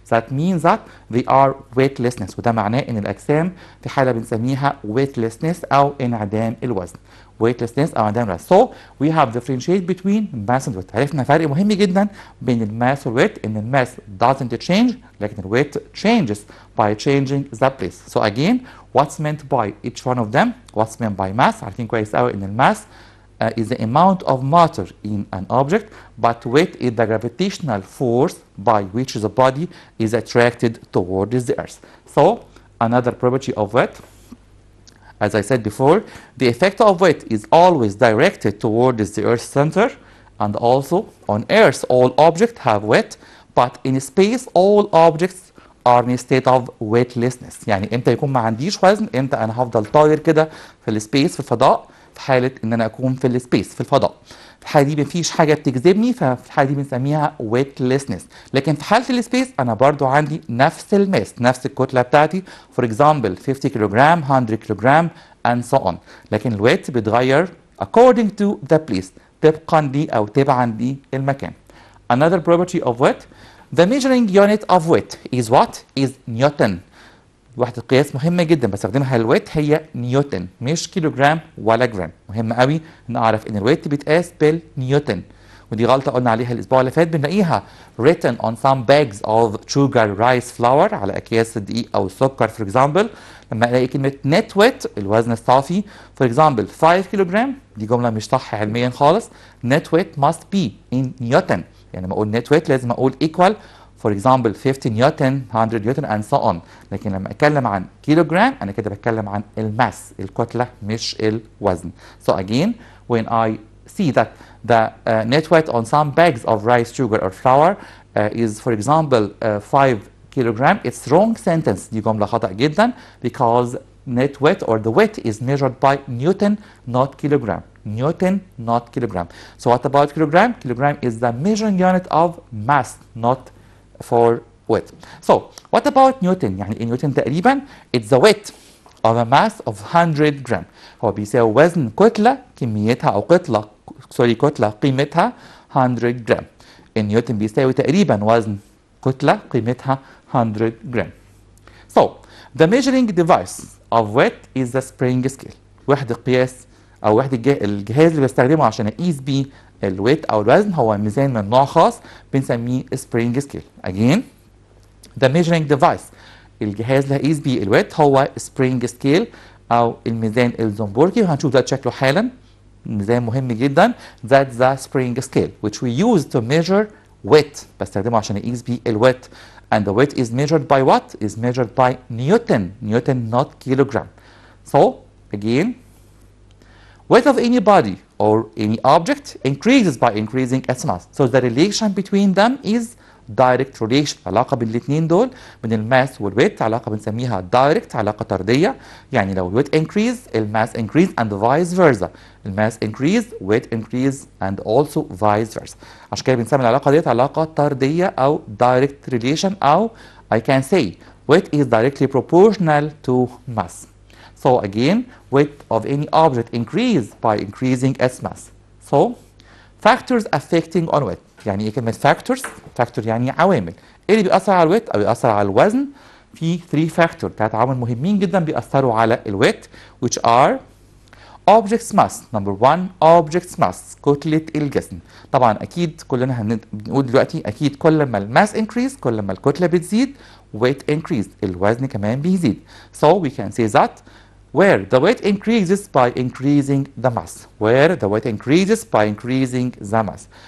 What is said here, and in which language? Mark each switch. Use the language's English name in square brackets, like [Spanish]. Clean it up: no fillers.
[English] That means that they are weightlessness. [Arabic] وده معناه ان الاجسام في حاله بنسميها weightlessness او انعدام الوزن. weightlessness او انعدام الوزن. [English] So we have differentiate between mass and weight. [Arabic] عرفنا فرق مهم جدا بين الماس والويت، ان الماس [English] doesn't change [Arabic] لكن الويت [English] changes by changing the place. So again, what's meant by each one of them? What's meant by mass? [Arabic] عارفين كويس قوي ان [English] الماس is the amount of matter in an object, but weight is the gravitational force by which the body is attracted towards the earth. So, another property of weight. As I said before, the effect of weight is always directed towards the Earth's center, and also on Earth all objects have weight, but in space all objects are in a state of weightlessness. [Arabic] يعني امتى يكون ما عنديش وزن؟ امتى انا هفضل طاير كده في السبيس في الفضاء، في حالة ان انا اكون في السبيس في الفضاء. في الحالة دي مفيش حاجة بتجذبني، ففي الحالة دي بنسميها weightlessness. لكن في حالة السبيس انا برضو عندي نفس الماس، نفس الكتلة بتاعتي. [English] For example 50 kilogram, 100 kilogram and so on. [Arabic] لكن الويت بيتغير [English] according to the place، [Arabic] طبقا لي او تبعا للمكان. [English] Another property of weight, the measuring unit of weight is what? Is Newton. [Arabic] وحدة قياس مهمة جدا بستخدمها للويت هي نيوتن، مش كيلوغرام ولا جرام. مهم قوي نعرف ان الويت بيتقاس بالنيوتن، ودي غلطة قلنا عليها الاسبوع اللي فات. بنلاقيها [English] written on some bags of sugar rice flour، [Arabic] على اكياس الدقيق او السكر [English] for example. [Arabic] لما الاقي كلمة net weight الوزن الصافي [English] for example [Arabic] 5 كيلوغرام، دي جملة مش صح علميا خالص. [English] net weight must be in Newton. [Arabic] يعني لما اقول [English] net weight [Arabic] لازم اقول [English] equal for example 50 newton, 100 newton and so on. [Arabic] لكن لما اتكلم عن كيلوغرام انا كده بتكلم عن الماس، الكتله مش الوزن. [English] So again when I see that the net weight on some bags of rice sugar or flour is for example 5 kilogram, it's wrong sentence. [Arabic] دي جمله خطأ جدا [English] because net weight or the weight is measured by Newton not kilogram. Newton not kilogram. So what about kilogram? Kilogram is the measuring unit of mass not for weight. So what about Newton؟ [Arabic] يعني نيوتن تقريبا [English] it's the weight of a mass of 100 gram. [Arabic] هو بيساوي وزن كتلة كميتها أو كتلة قيمتها 100 جرام. نيوتن بيساوي تقريبا وزن كتلة قيمتها 100 جرام. [English] So the measuring device of weight is the spring scale. [Arabic] وحدة قياس أو الجهاز اللي بستخدمه عشان أقيس بيه الويت او الوزن هو ميزان من نوع خاص بنسميه سبرينج سكيل. [English] again the measuring device، [Arabic] الجهاز اللي هقيس بيه الويت هو سبرينج سكيل او الميزان الزنبرجي، وهنشوف ده شكله حالا. ميزان مهم جدا [English] that's the spring scale which we use to measure weight، [Arabic] بستخدمه عشان اقيس بيه الويت. [English] and the weight is measured by what? is measured by Newton not kilogram. so again weight of any body or any object increases by increasing its mass. So the relation between them is direct relation. [Arabic] علاقة بين الاثنين دول بين الماس والويت علاقة بنسميها direct، علاقة طردية. يعني لو الويت [English] increase الماس increase and vice versa. الماس increase weight increase and also vice versa. [Arabic] عشان كده بنسمي العلاقة ديت علاقة طردية أو [English] direct relation، أو I can say weight is directly proportional to mass. So again, weight of any object increase by increasing its mass. So factors affecting on weight. [Arabic] يعني ايه كلمة factors؟ factor يعني عوامل. ايه اللي بيأثر على الويت او بيأثر على الوزن؟ في 3 factors، 3 عوامل مهمين جدا بيأثروا على الويت [English] which are object's mass. number 1 object's mass، [Arabic] كتلة الجسم. طبعا اكيد كلنا بنقول دلوقتي اكيد كل ما الماس increase كل ما الكتلة بتزيد [English] weight increase، [Arabic] الوزن كمان بيزيد. [English] So we can say that where the weight increases by increasing the mass. where the weight increases by increasing the mass.